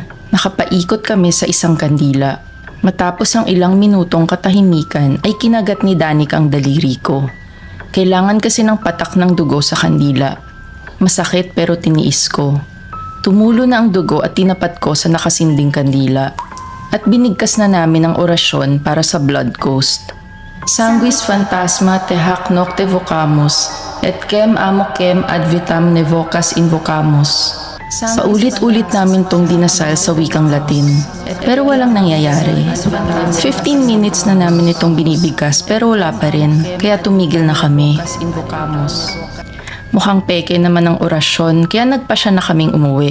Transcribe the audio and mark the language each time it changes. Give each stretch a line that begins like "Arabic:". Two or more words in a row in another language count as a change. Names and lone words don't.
Filipino: Nakapaikot kami sa isang kandila. Matapos ang ilang minutong katahimikan ay kinagat ni Danica ang daliri ko. Kailangan kasi ng patak ng dugo sa kandila. Masakit pero tiniis ko. Tumulo na ang dugo at tinapat ko sa nakasinding kandila. At binigkas na namin ang orasyon para sa
English: blood ghost.
Latin: Sanguis phantasma te hac nocte vocamus, et quem amo quem ad vitam ne vocas invocamus.
Filipino: Paulit-ulit namin tong dinasal sa wikang Latin. Pero walang nangyayari. 15 minutes na namin itong binibigkas pero wala pa rin. Kaya tumigil na kami. Mukhang peke naman ang orasyon kaya nagpasya na kaming umuwi.